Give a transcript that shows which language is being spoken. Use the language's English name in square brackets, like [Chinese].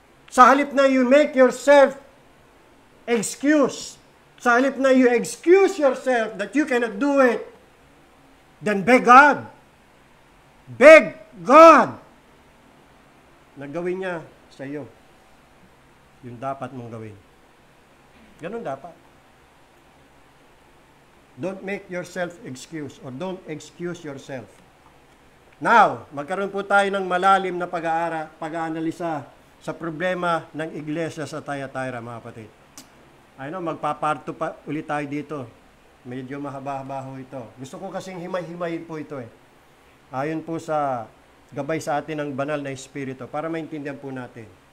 [Filipino] Sa halip na [English] you make yourself excuse, [Filipino] sa halip na [English] you excuse yourself that you cannot do it, then beg God. Beg God [Filipino] na gawin niya sa iyo yung dapat mong gawin. Ganun dapat. [English] Don't make yourself excuse or don't excuse yourself. [Filipino] Now, magkaroon po tayo ng malalim na pag-aanalisa sa problema ng iglesia sa Thyatira, mga kapatid. [English] I know, [Filipino] magpaparto pa ulit tayo dito. Medyo mahaba-haba ho ito. Gusto ko kasing himay-himayin po ito eh. Ayon po sa gabay sa atin ng banal na Espiritu para maintindihan po natin.